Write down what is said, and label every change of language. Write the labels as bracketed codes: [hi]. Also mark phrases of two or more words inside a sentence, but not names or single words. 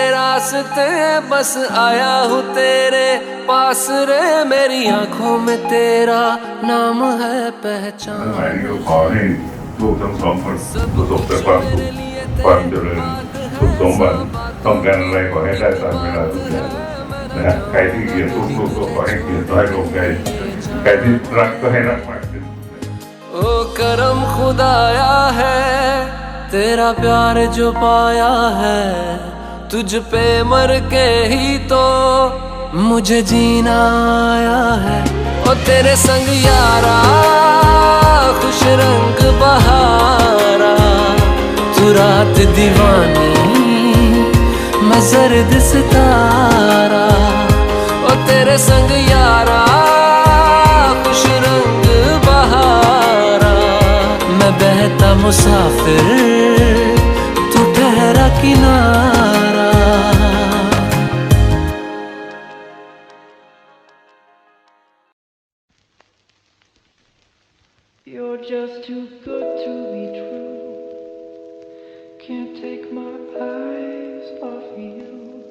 [hi] रास्ते, बस आया हूँ तेरे पास रे, मेरी आंखों में तेरा नाम है पहचान। [th] ทั้งหลายนี้ก็ขอให้ลูกทั้งสองคนประสบแต่ความสุขความเจริญสุขสมบัติต้องการอะไรขอให้ได้ตามเวลาทุกอย่างนะฮะใครที่เกลียดลูกก็ขอให้เกลียดน้อยลงใครที่รักก็ให้รักมากขึ้น [hi] ओ करम खुदाया है, तेरा प्यार जो पाया है, तुझ पे मर के ही तो मुझे जीना आया है। ओ तेरे संग यारा खुश रंग बहारा, तू रात दीवानी, मैं जर्द सितारा। ओ तेरे संग यारा खुश रंग बहारा, मैं बहता मुसाफिर, तू ठहरा किनारा। [en] You're just too good to be true. Can't take my eyes off you.